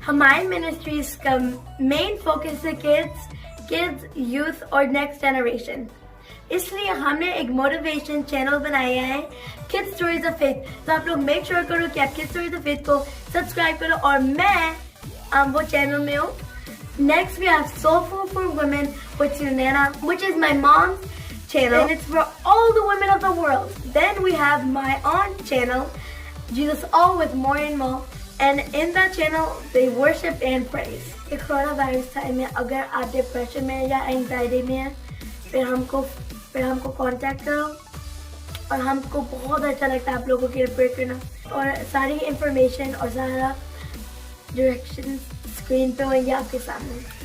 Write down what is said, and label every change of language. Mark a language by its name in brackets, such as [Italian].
[Hindi] हमारी Ministries का main focus है किड्स, यूथ और नेक्स्ट जनरेशन। इसलिए हमने एक मोटिवेशन चैनल बनाया है किड्स स्टोरीज ऑफ फेथ। तो आप लोग मेक श्योर करो कि आप किड्स स्टोरीज ऑफ फेथ को सब्सक्राइब करो और मैं वो channel में हूँ। [English] Next we have Soulful for Women with Sunana, which is my mom's channel and it's for all the women of the world. Then we have my own channel, Jesus All with more and more, and in that channel they worship and praise. [Hindi] ये corona virus time में अगर आप depression में या anxiety में हैं फिर हमको कांटेक्ट करो और हमको बहुत अच्छा लगता है आप लोगों की रिपोर्ट करना और सारी इंफॉर्मेशन और सारा डायरेक्शन स्क्रीन पे होंगे आपके सामने।